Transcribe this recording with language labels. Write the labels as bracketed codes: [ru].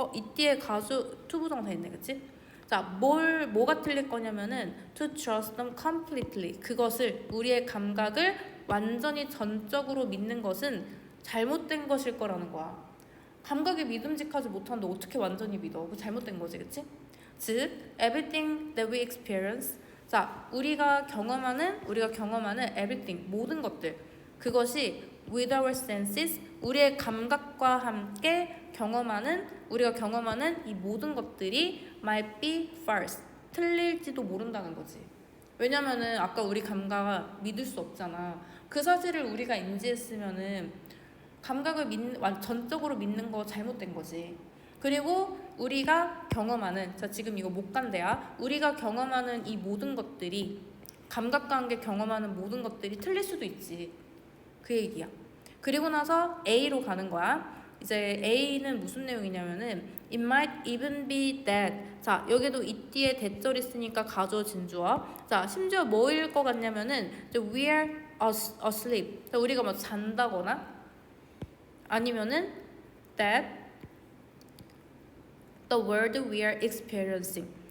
[ko] 이때에 가수 투부정사 있네, 그치? 자, 뭐가 틀릴 거냐면은 [en] to trust them completely. [ko] 그것을 우리의 감각을 완전히 전적으로 믿는 것은 잘못된 것일 거라는 거야. 감각이 믿음직하지 못하는데 어떻게 완전히 믿어? 그거 잘못된 거지, 그치? [en] 즉, everything that we experience. [ko] 자, 우리가 경험하는 everything, 모든 것들. 그것이 [en] with our senses, [ko] 우리의 감각과 함께 우리가 경험하는 이 모든 것들이 [en] might be false, [ko] 틀릴지도 모른다는 거지. 왜냐면은 아까 우리 감각을 믿을 수 없잖아. 그 사실을 우리가 인지했으면은 감각을 전적으로 믿는 거 잘못된 거지. 그리고 우리가 경험하는, 자 지금 이거 못 간대야. 우리가 경험하는 이 모든 것들이, 감각과 함께 경험하는 모든 것들이 틀릴 수도 있지. 그 얘기야. 그리고 나서 A로 가는 거야. 이제 A는 무슨 내용이냐면은 [en] It might even be that. [ko] 자 여기도 이 뒤에 대절 있으니까 가주어 진주어. 자 심지어 뭐일 것 같냐면은 [en] we are asleep. [ko] 우리가 뭐 잔다거나 아니면은 [en] that the world we are experiencing.